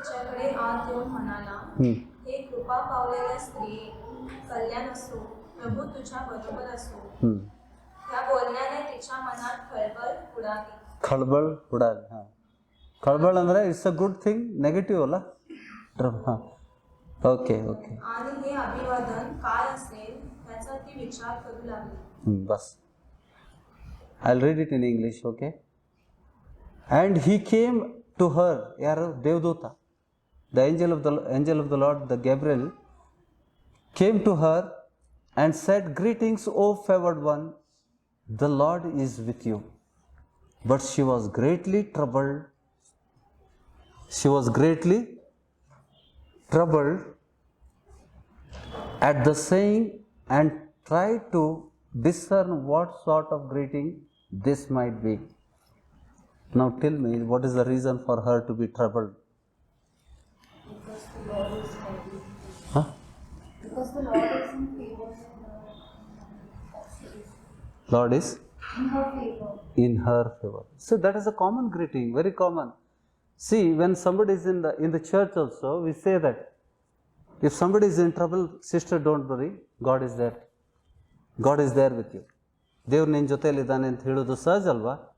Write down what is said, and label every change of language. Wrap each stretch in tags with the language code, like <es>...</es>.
<mr>हात देऊन म्हणाला, हे कृपा पावलेल्या स्त्री, कल्याण असो, प्रभू तुझ्या बरोबर असो. या बोलण्याने तिच्या मनात खळबळ उडाली. खळबळ उडाली. हां, खळबळ</mr> <kn>ಅಂದ್ರೆ</kn> <en>it's a good thing, negative</en> <kn>ಅಲ್ಲ.</kn> <mr>हां, ओके ओके. आणि हे अभिवादन काय असेल याचा ती विचार करू लागली.</mr> <en>बस, I'll read it in English, okay? And he came to her,</en> <kn>ಯಾರು? ದೇವದೂತ.</kn> <en>The angel of the Lord, the Gabriel, came to her and said, greetings, O favored one, the Lord is with you. But she was greatly troubled. She was greatly troubled at the saying and tried to discern what sort of greeting this might be. Now tell me, what is the reason for her to be troubled? Because the Lord is heavy. Huh? Because the Lord is in favor. Lord is In her favor. in her favor. So that is a common greeting, very common. See, when somebody is in the church also, we say that if somebody is in trouble, sister, don't worry, God is there. God is there with you.</en> <kn>ದೇವ್ರು ನಿನ್ನ ಜೊತೆಯಲ್ಲಿದ್ದಾನೆ ಅಂತ ಹೇಳೋದು ಸಹಜ ಅಲ್ವಾ?</kn>